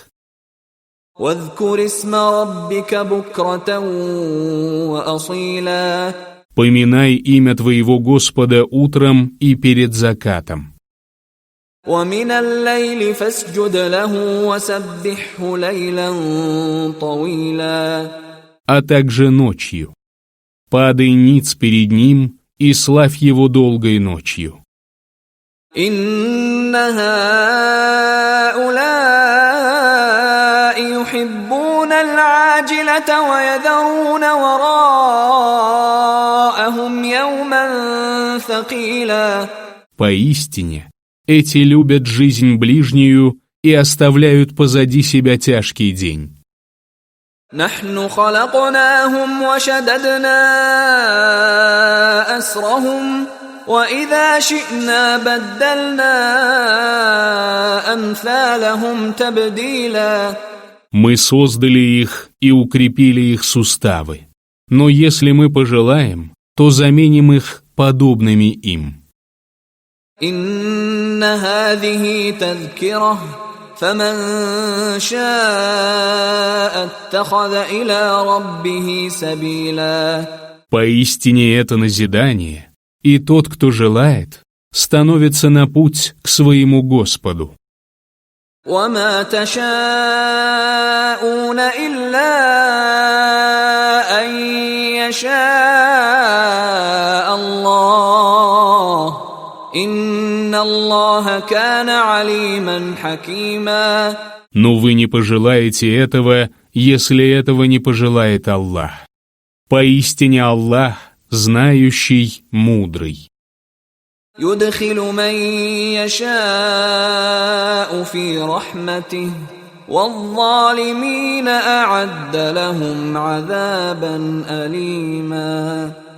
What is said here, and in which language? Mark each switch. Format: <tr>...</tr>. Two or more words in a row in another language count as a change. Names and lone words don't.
<ar>واذكر اسم ربك بكرة وأصيلا.</ar> <ru>Поминай имя твоего Господа утром и перед закатом.</ru> <ar>ومن الليل فاسجد له وسبحه ليلا طويلا.</ar> <ru>А также ночью. Падай ниц перед ним и славь его долгой ночью.</ru> <ar>إن هؤلاء يحبون العاجلة ويذرون وراءهم يوما ثقيلا.</ar> <ru>Поистине, эти любят жизнь ближнюю и оставляют позади себя тяжкий день.</ru> <ar>نحن خلقناهم وشددنا أسرهم وإذا شئنا بدلنا أمثالهم تبديلا.</ar> <ru>Мы создали их и укрепили их суставы. Но если мы пожелаем, то заменим их подобными им.</ru> <ar>إن هذه تذكرة فمن شاء اتخذ إلى ربه سبيلا.</ar> <ru>Поистине это назидание, и тот, кто желает, становится на путь к своему Господу.</ru> <ar>وما تشاءون إلا أن يشاء الله إن الله كان عليما حكيما.</ar> <ru>Но вы не пожелаете этого, если этого не пожелает Аллах. Поистине Аллах, знающий, мудрый.</ru> <ar>يدخل من يشاء في رحمته والظالمين أعد لهم عذابا أليما.</ar>